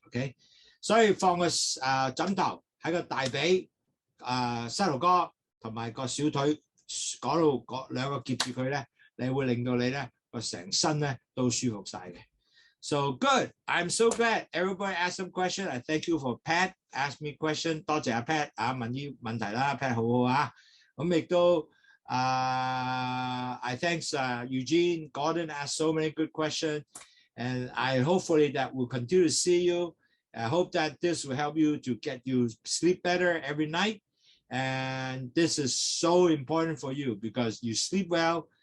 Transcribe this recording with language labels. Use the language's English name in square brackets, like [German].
[Cantonese] Okay， 所以放個枕頭喺個大髀、膝頭哥同埋個小腿嗰度兩個夾住佢咧，你會令到你咧個成身咧都舒服晒嘅。 [English] So good. I'm so glad everybody asked some question. I thank you for Pat ask me question. [Cantonese] 多謝阿 Pat 問啲問題啦 ，Pat 好好啊。咁亦都。 [English] I thanks Eugene, Gordon asked so many good questions, and I hopefully that will continue to see you. I hope that this will help you to get you sleep better every night, and this is so important for you because you sleep well.